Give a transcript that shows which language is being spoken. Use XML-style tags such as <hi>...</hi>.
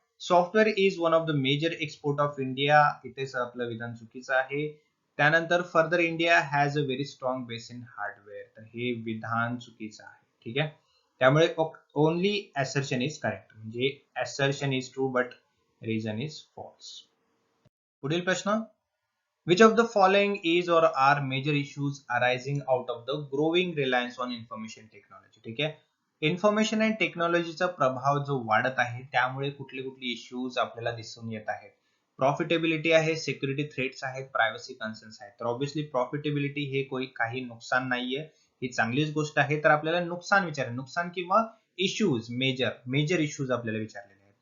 <en>Software is one of the major export of India.</en> <mr>इथेच आपलं विधान चुकीचं आहे.</mr> <en>त्यानंतर further India has a very strong base in hardware.</en> <mr>तर हे विधान चुकीचं आहे. ठीक आहे. त्यामुळे</mr> <en>Only assertion is correct. म्हणजे assertion is true but reason is false.</en> <mr>पुढील प्रश्न.</mr> <en>Which of the following is or are major issues arising out of the growing reliance on information technology?</en> <mr>ठीक आहे. इन्फॉर्मेशन अँड टेक्नॉलॉजीचा प्रभाव जो वाढत आहे त्यामुळे कुठले कुठले इश्यूज आपल्याला दिसून येत आहेत? प्रॉफिटेबिलिटी आहे, सिक्युरिटी थ्रेट्स आहेत, प्रायव्हसी कन्सर्न्स आहेत. तर ऑब्व्हियसली प्रॉफिटेबिलिटी हे काही नुकसान नाहीये, ही चांगलीच गोष्ट आहे. तर आपल्याला नुकसान विचार, नुकसान किंवा इश्यूज, मेजर इश्यूज आपल्याला विचारलेले आहेत.</mr>